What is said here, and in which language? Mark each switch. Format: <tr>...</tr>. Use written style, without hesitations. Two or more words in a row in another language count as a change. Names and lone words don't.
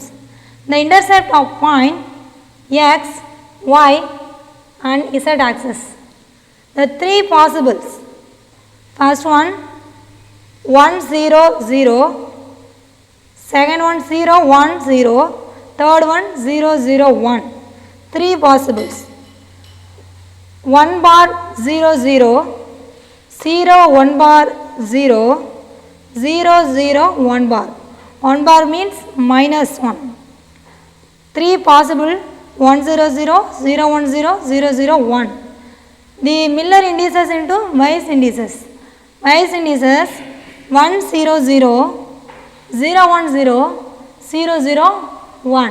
<en>The intercept of point X, Y and Z axis. The 3 possibles. First one 1 0 0, second one 0 1 0, third one 0 0 1. 3 possibles. 1 bar 0 0, 0 1 bar 0, 0 0 1 bar. 1 bar means minus 1. 3 possible 1 0 0, 0 1 0, 0 0 1. The Miller indices into Weiss indices. Weiss indices 1 0 0, 0 1 0, 0 0 1.</en>